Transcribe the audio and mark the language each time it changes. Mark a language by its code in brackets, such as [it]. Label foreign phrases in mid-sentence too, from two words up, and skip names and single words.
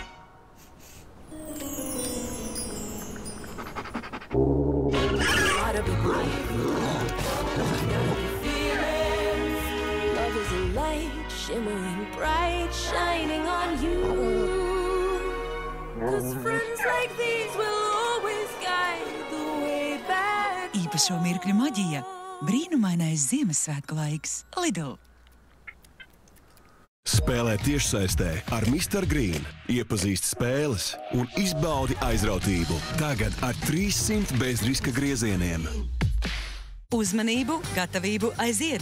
[en] Gotta be brave, gotta be fearless. Love is a light, shimmering bright, shining on you. 'Cause friends like these will always guide the way back. [lv] Īpašo mirkļu maģija, brīnumainais Ziemassvētku laiks, Lidl. Spēlē tiešsaistē ar Mr. Green. Iepazīsti spēles un izbaudi aizrautību. Tagad ar 300 bezriska griezieniem. Uzmanību, gatavību aiziet!